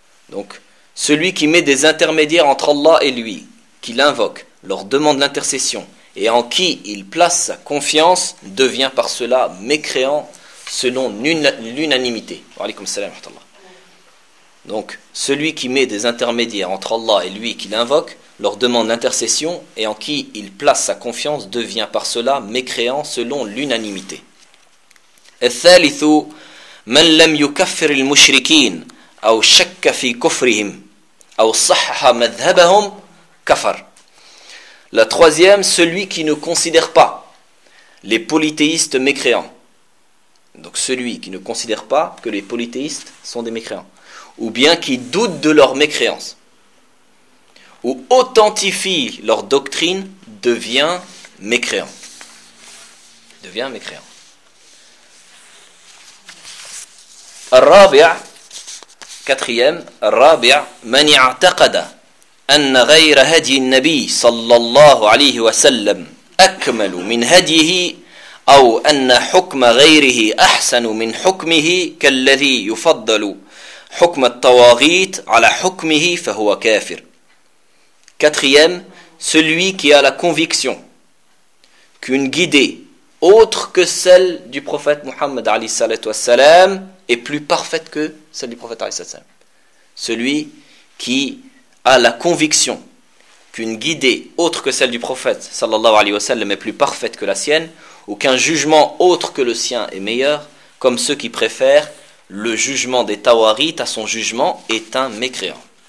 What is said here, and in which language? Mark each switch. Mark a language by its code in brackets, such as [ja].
[fr] Donc, celui qui met des intermédiaires entre Allah et lui, qu'il invoque, leur demande l'intercession, et en qui il place sa confiance, devient par cela mécréant selon l'unanimité. [ar] Wa alaykoum salam wa rahmatullah. [fr] Donc, celui qui met des intermédiaires entre Allah et lui qui l'invoque, leur demande l'intercession et en qui il place sa confiance devient par cela mécréant selon l'unanimité. [ar] الثالث من لم يكفر المشركين أو شك في كفرهم أو صحح مذهبهم كفر. [fr] La troisième, celui qui ne considère pas les polythéistes mécréants. Donc celui qui ne considère pas que les polythéistes sont des mécréants. Ou bien qui doute de leur mécréance. Ou authentifie leur doctrine, devient mécréant. Devient mécréant. [ar] Al-Rabi'a, quatrième, Al-Rabi'a, man i'taqada أن غير هدي النبي صلى الله عليه وسلم أكمل من هديه أو أن حكم غيره أحسن من حكمه كالذي يفضل حكم الطواغيت على حكمه فهو كافر. [fr] Quatrième, celui qui a la conviction qu'une guidée autre que celle du prophète Muhammad عليه السلام est plus parfaite que celle du prophète عليه السلام. Celui qui a la conviction qu'une guidée autre que celle du prophète sallallahu alayhi wa sallam est plus parfaite que la sienne, ou qu'un jugement autre que le sien est meilleur, comme ceux qui préfèrent le jugement des tawarites à son jugement, est un mécréant.